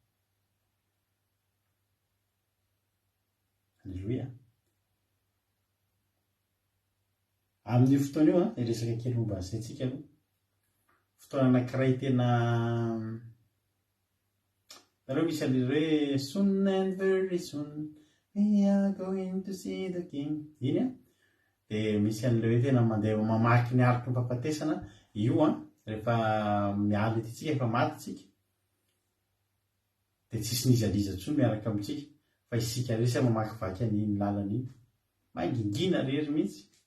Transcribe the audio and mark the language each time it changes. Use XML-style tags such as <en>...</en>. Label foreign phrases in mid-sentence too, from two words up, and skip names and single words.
<mg>Alleluia. Amin'ny fotoana io iresaka kely momba an'izay tsika aloha. Fotoana anankiray tena nareo misy an'ilay hoe</mg> <en>soon and very soon we are going to see the king.</en> <mg>Iny dia misy an'ilay hoe tena mandeha mamaky ny ariky ny fahafatesana io rehefa miala ety tsika efa maty tsika dia tsisy nizaliza intsony miaraka amintsika fa isika resy mamaky vaky an'iny lalana iny mangingina rery mihitsy.</mg>